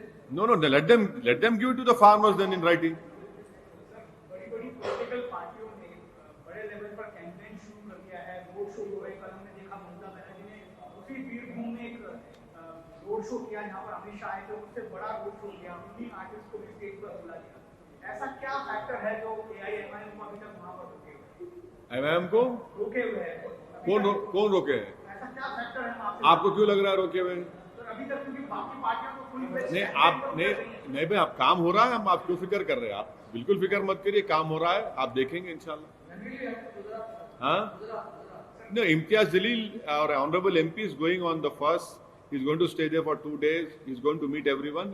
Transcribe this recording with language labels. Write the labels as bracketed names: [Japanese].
[English] No, let them give it to the farmers then in writing. [Hindi] बड़ी बड़ी political पार्टियों ने बड़े लेवल पर कैंपेन शुरू कर दिया है, रोड शो हो रहे। कल हमने देखा ममता बनर्जी ने उसी बीरभूम में एक रोड शो किया जहां पर अमित शाह आए थे, उससे बड़ा रोड शो किया, उन्हीं आर्टिस्ट को भी स्टेज पर बुला दिया। ऐसा क्या फैक्टर है जो एआईएमआईएम को अभी तक वहां पर एमआईएम को रोके हुए है? कौन रोके हैं? ऐसा क्या फैक्टर है? आपको क्यों लग रहा है रोके हुए? अभी तक क्योंकि बाकी पार्टियों को फुल नहीं आप नहीं भाई, आप काम हो रहा है, हम आप क्यों फिक्र कर रहे हैं? आप बिल्कुल फिक्र मत करिए, काम हो रहा है, आप देखेंगे इंशाल्लाह। [English] हाँ no, Imtiaz Jalil, our honorable MP, is going on the first. He's going to stay there for 2 days. He's going to meet everyone.